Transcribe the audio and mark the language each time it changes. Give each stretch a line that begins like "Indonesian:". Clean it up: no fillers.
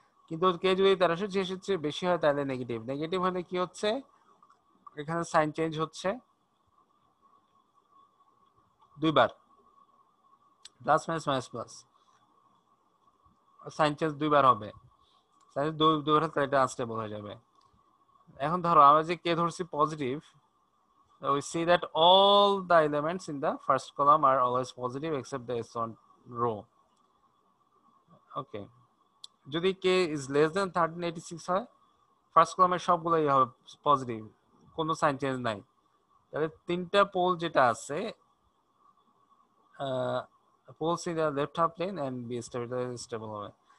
Bangla: কিন্তু কে যদি 1386 চেয়ে বেশি হয়, তাহলে নেগেটিভ। নেগেটিভ হলে কি হচ্ছে, এখানে সাইন চেঞ্জ হচ্ছে দুইবার, plus minus minus plus, sign change দুইবার হবে। সাইন দুইবার হলে এটা আনস্টেবল হয়ে যাবে। এখন ধরো আমরা যে কে ধরছি positive,
English: we see that all the elements in the first column are always positive except the s1 row.
Bangla: Okay, যদি
English: k is less than 1386
Bangla: হয়, ফার্স্ট কলামের সবগুলোই হবে পজিটিভ, কোনো সাইন চেঞ্জ নাই। তাহলে তিনটা পোল যেটা আছে,
English: poles in the left half plane and be
Bangla: stable হবে।